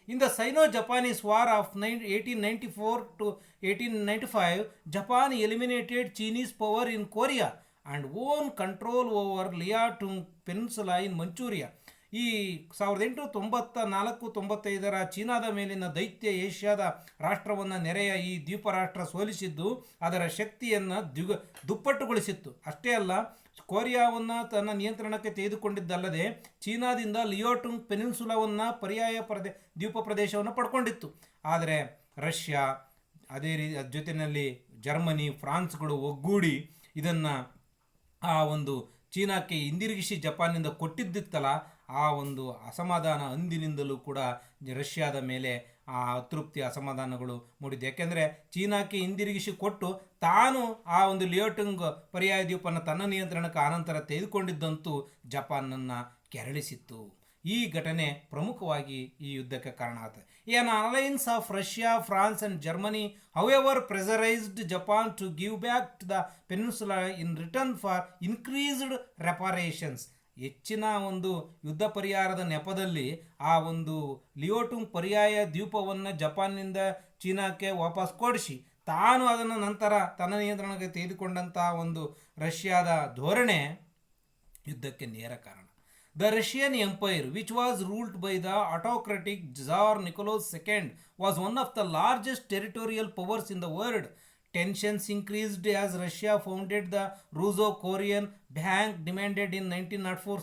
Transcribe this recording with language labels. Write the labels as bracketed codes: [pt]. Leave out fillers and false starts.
[en] In the Sino Japanese war of 1894 to 1895, Japan eliminated Chinese power in Korea and won control over Liaotung Peninsula in Manchuria. [kn] ಈ 1894-95 ಚೀನಾದ ಮೇಲಿನ ದೈತ್ಯ ಏಷ್ಯಾದ ರಾಷ್ಟ್ರವನ್ನು ನೆರೆಯ ಈ ದ್ವೀಪ ರಾಷ್ಟ್ರ ಸೋಲಿಸಿದ್ದು ಅದರ ಶಕ್ತಿಯನ್ನು ದುಪ್ಪಟ್ಟುಗೊಳಿಸಿತ್ತು. ಅಷ್ಟೇ ಅಲ್ಲ, ಕೊರಿಯಾವನ್ನು ತನ್ನ ನಿಯಂತ್ರಣಕ್ಕೆ ತೆಗೆದುಕೊಂಡಿದ್ದಲ್ಲದೆ ಚೀನಾದಿಂದ ಲಿಯೋಟುಂಗ್ ಪೆನಿನ್ಸುಲಾವನ್ನು ಪರ್ಯಾಯ ದ್ವೀಪ ಪ್ರದೇಶವನ್ನು ಪಡ್ಕೊಂಡಿತ್ತು. ಆದರೆ ರಷ್ಯಾ, ಅದೇ ಜೊತೆಯಲ್ಲಿ ಜರ್ಮನಿ, ಫ್ರಾನ್ಸ್ಗಳು ಒಗ್ಗೂಡಿ ಇದನ್ನು ಆ ಚೀನಾಕ್ಕೆ ಹಿಂದಿರುಗಿಸಿ ಜಪಾನ್ನಿಂದ ಕೊಟ್ಟಿದ್ದಿತ್ತಲ್ಲ, ಆ ಅಸಮಾಧಾನ ಅಂದಿನಿಂದಲೂ ಕೂಡ ರಷ್ಯಾದ ಮೇಲೆ ಆ ಅತೃಪ್ತಿ, ಅಸಮಾಧಾನಗಳು ಮೂಡಿದೆ. ಯಾಕೆಂದರೆ ಚೀನಾಕ್ಕೆ ಹಿಂದಿರುಗಿಸಿ ಕೊಟ್ಟು ತಾನು ಆ ಲಿಯೋಟುಂಗ್ ಪರ್ಯಾಯ ದ್ವೀಪನ ತನ್ನ ನಿಯಂತ್ರಣಕ್ಕೆ ಆನಂತರ ತೆಗೆದುಕೊಂಡಿದ್ದಂತೂ ಜಪಾನನ್ನು ಕೆರಳಿಸಿತ್ತು. ಈ ಘಟನೆ ಪ್ರಮುಖವಾಗಿ ಈ ಯುದ್ಧಕ್ಕೆ ಕಾರಣ ಆಗುತ್ತೆ. [en] An alliance of Russia, France and Germany, however, pressurized Japan to give back to the peninsula in return for increased reparations. [kn] ಹೆಚ್ಚಿನ ಯುದ್ಧ ಪರಿಹಾರದ ನೆಪದಲ್ಲಿ ಆ ಲಿಯೋಟುಂಗ್ ಪರ್ಯಾಯ ದ್ವೀಪವನ್ನು ಜಪಾನ್ನಿಂದ ಚೀನಾಕ್ಕೆ ವಾಪಸ್ ಕೊಡಿಸಿ ತಾನು ಅದನ್ನು ನಂತರ ತನ್ನ ನಿಯಂತ್ರಣಕ್ಕೆ ತೆಗೆದುಕೊಂಡಂಥ ರಷ್ಯಾದ ಧೋರಣೆ ಯುದ್ಧಕ್ಕೆ ನೇರ ಕಾರಣ. [en] The Russian Empire, which was ruled by the autocratic Tsar Nicholas II, was one of the largest territorial powers in the world. Tensions increased as Russia founded the Russo-Korean Bank, demanded in 1904.